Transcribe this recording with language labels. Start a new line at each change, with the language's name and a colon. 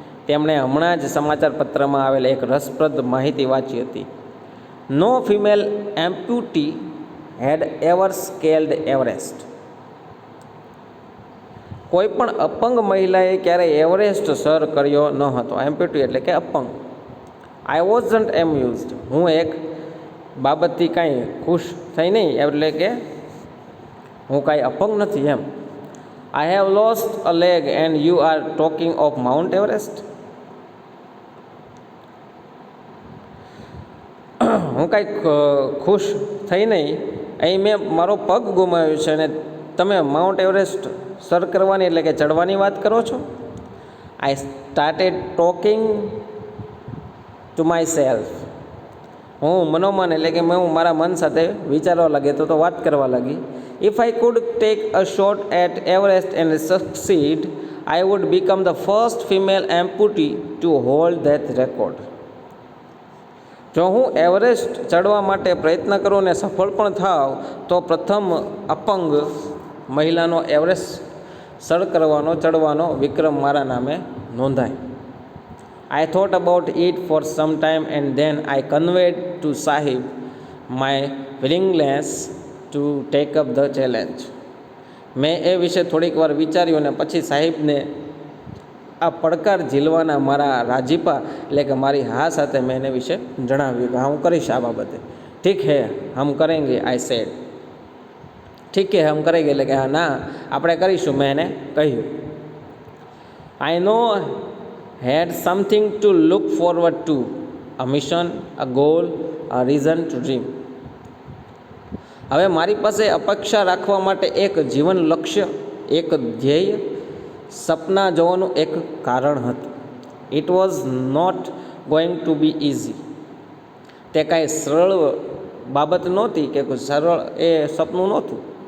Gujarati: તેમણે હમણાં જ સમાચાર પત્રમાં આવેલ એક રસપ્રદ માહિતી વાંચી હતી.
English: No female amputee had ever scaled Everest.
Gujarati: કોઈ પણ અપંગ મહિલાએ ક્યારેય એવરેસ્ટ સર કર્યો ન હતો. એમ્પ્યુટી એટલે કે અપંગ.
English: I wasn't amused.
Gujarati: હું એક બાબતથી કાંઈ ખુશ થઈ નહીં, એટલે કે હું કાંઈ અપંગ નથી એમ.
English: I have lost a leg and you are talking of Mount Everest.
Gujarati: હું કાંઈક ખુશ થઈ નહીં, અહીં મેં મારો પગ ગુમાવ્યો છે અને તમે માઉન્ટ એવરેસ્ટ સર કરવાની એટલે કે ચડવાની વાત કરો છો.
English: I started talking to myself.
Gujarati: હું મનોમન એટલે કે હું મારા મન સાથે વિચારવા લાગી તો વાત કરવા લાગી.
English: If I could take a shot at Everest and succeed, I would become the first female amputee to hold that record.
Gujarati: જો હું એવરેસ્ટ ચડવા માટે પ્રયત્ન કરું અને સફળ પણ થાવ તો પ્રથમ અપંગ મહિલાનો એવરેસ્ટ સર કરવાનો ચડવાનો વિક્રમ મારા નામે નોંધાય.
English: I thought about it for some time and then I conveyed to Sahib my willingness to take up the challenge.
Gujarati: મેં એ વિશે થોડીક વાર વિચાર્યું અને પછી સાહેબને આ પડકાર ઝીલવાના મારા રાજીપા એટલે કે મારી હા સાથે મેં એને વિશે જણાવ્યું કે હા હું કરીશ આ બાબતે.
Hindi: ઠીક હે હમ કરેંગે,
English: I said.
Hindi: ઠીક હે હમ કરેંગે
Gujarati: એટલે કે હા ના આપણે કરીશું, મેં એને કહ્યું.
English: I know had something to look forward to, a mission, a goal, a reason to dream.
Gujarati: હવે મારી પાસે અપેક્ષા રાખવા માટે એક જીવન લક્ષ્ય, એક ધ્યેય, સપના જોવાનું એક કારણ હતું.
English: It was not going to be easy.
Gujarati: તે કાંઈ સરળ બાબત નહોતી કે કોઈ સરળ એ સપનું નહોતું.